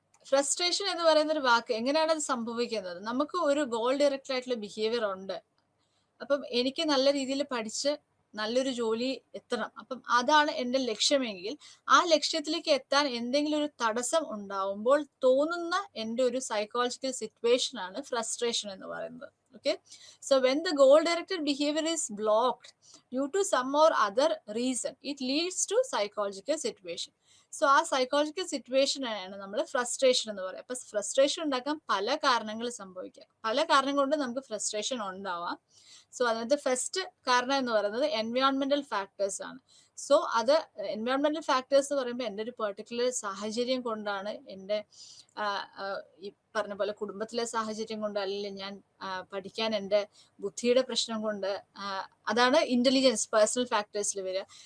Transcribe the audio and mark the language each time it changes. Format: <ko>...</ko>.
<ml>Frustration എന്ന് പറയുന്ന ഒരു വാക്ക് എങ്ങനെയാണ് അത് സംഭവിക്കുന്നത്? നമുക്ക് ഒരു ഗോൾ ഡയറക്റ്റഡ് ആയിട്ടുള്ള ബിഹേവിയർ ഉണ്ട്. അപ്പം എനിക്ക് നല്ല രീതിയിൽ പഠിച്ച് നല്ലൊരു ജോലി എത്തണം, അപ്പം അതാണ് എൻ്റെ ലക്ഷ്യമെങ്കിൽ ആ ലക്ഷ്യത്തിലേക്ക് എത്താൻ എന്തെങ്കിലും ഒരു തടസ്സം ഉണ്ടാവുമ്പോൾ തോന്നുന്ന എൻ്റെ ഒരു സൈക്കോളജിക്കൽ സിറ്റുവേഷൻ ആണ് ഫ്രസ്ട്രേഷൻ എന്ന് പറയുന്നത്.</ml> <en>Okay, so when the goal directed behavior is blocked due to some or other reason, it leads to psychological situation.</en> <ml>So ആ സൈക്കോളജിക്കൽ സിറ്റുവേഷൻ ആണ് നമ്മൾ ഫ്രസ്ട്രേഷൻ എന്ന് പറയുക. അപ്പൊ ഫ്രസ്ട്രേഷൻ ഉണ്ടാക്കാൻ പല കാരണങ്ങൾ സംഭവിക്കാം, പല കാരണം കൊണ്ട് നമുക്ക് ഫ്രസ്ട്രേഷൻ ഉണ്ടാവാം. സോ അതിനകത്ത് ഫസ്റ്റ് കാരണം എന്ന് പറയുന്നത് എൻവയോൺമെന്റൽ ഫാക്ടേഴ്സ് ആണ്. സോ അത് എൻവയോൺമെന്റൽ ഫാക്ടേഴ്സ് എന്ന് പറയുമ്പോൾ എൻ്റെ ഒരു പെർട്ടിക്കുലർ സാഹചര്യം കൊണ്ടാണ്, എൻ്റെ ഈ പറഞ്ഞ പോലെ കുടുംബത്തിലെ സാഹചര്യം കൊണ്ട്, അല്ലെങ്കിൽ ഞാൻ പഠിക്കാൻ എൻ്റെ ബുദ്ധിയുടെ പ്രശ്നം കൊണ്ട്, അതാണ് ഇന്റലിജൻസ് പേഴ്സണൽ ഫാക്ടേഴ്സിൽ വരിക.</ml>